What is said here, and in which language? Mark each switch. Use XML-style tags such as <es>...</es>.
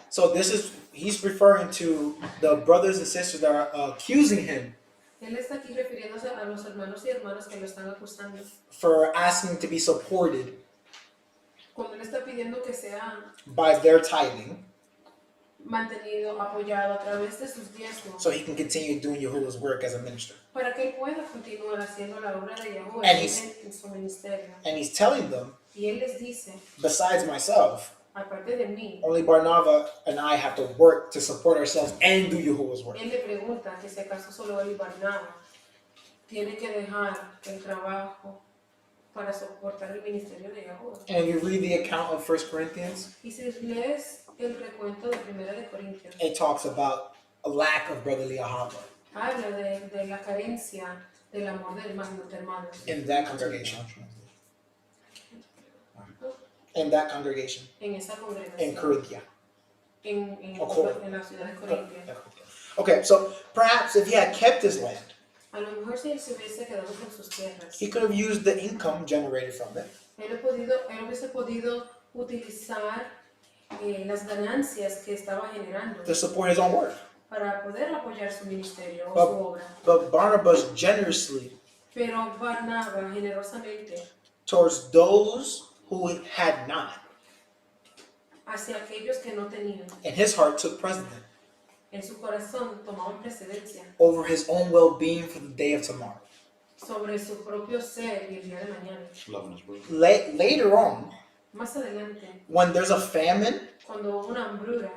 <en>So he's referring to the brothers and sisters that are accusing him</en> <es>Él está aquí refiriéndose a los hermanos y hermanas que lo están acusando.</es> <en>for asking to be supported</en> <es>Cuando él está pidiendo que sea</es> <en>by their tithing</en> <es>mantenido, apoyado a través de sus diezmos,</es> <en>so he can continue doing Yahuwah's work as a minister.</en> <es>para que él pueda continuar haciendo la obra de Yahuwah</es> <en>And he's-</en> <es>en su ministerio.</es> <en>And he's telling them,</en> <es>Y él les dice,</es> <en>besides myself,</en> <es>aparte de mí,</es> <en>only Barnabas and I have to work to support ourselves and do Yahuwah's work.</en> <es>él le pregunta que si acaso solo él y Barnabas tiene que dejar el trabajo para soportar el ministerio de Yahuwah.</es> <en>And you read the account of 1 Corinthians,</en> <es>Y si lees el recuento de Primera de Corintios,</es> <en>it talks about a lack of brotherly ahava</en> <es>habla de la carencia del amor de hermanos.</es> <en>in that congregation. in that congregation</en> <es>en esa</es> <en>in</en> <es>congregación,</es> <en>Corinthia.</en> <es>en la ciudad de Corintia.</es> <en>Okay, so perhaps if he had kept his land,</en> <es>A lo mejor si él se hubiese quedado con sus tierras,</es> <en>he could have used the income generated from it</en> <es>él hubiese podido utilizar las ganancias que estaba generando</es> <en>to support his own work.</en> <es>para poder apoyar su ministerio o</es> <en>But-</en> <es>su obra.</es> <en>But Barnabas generously</en> <es>Pero Barnabas generosamente</es> <en>towards those who had not,</en> <es>hacia aquellos que no tenían,</es> <en>and his heart took precedent</en> <es>en su corazón tomaban precedencia</es> <en>over his own well-being for the day of tomorrow.</en> <es>sobre su propio ser y el día de mañana.</es> <en>Loving his brother. Later on,</en> <es>Más adelante,</es> <en>when there's a famine</en> <es>cuando hubo una hambruna</es>